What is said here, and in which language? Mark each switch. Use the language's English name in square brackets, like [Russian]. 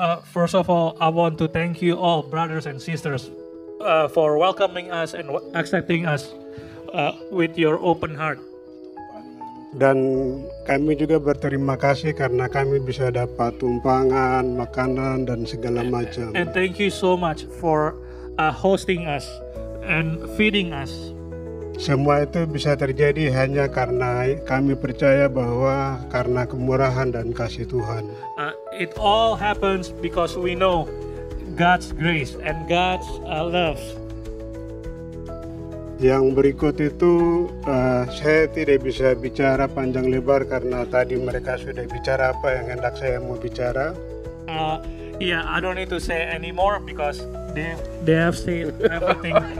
[English] First of all, I want to thank you all, brothers and sisters, for welcoming us and accepting us with your open heart. [Indonesian] Dan kami juga berterima kasih karena kami bisa dapat tumpangan, makanan, dan segala macam. [English] And thank you so much for hosting us and feeding us. [Indonesian] Semua itu bisa terjadi hanya karena kami percaya bahwa karena kemurahan dan kasih Tuhan. [English] It all happens because we know God's grace and God's love. [Indonesian] Yang berikut itu saya tidak bisa bicara panjang lebar karena tadi mereka sudah bicara apa yang hendak saya mau bicara. [English] Yeah, I don't need to say anymore because they have said everything.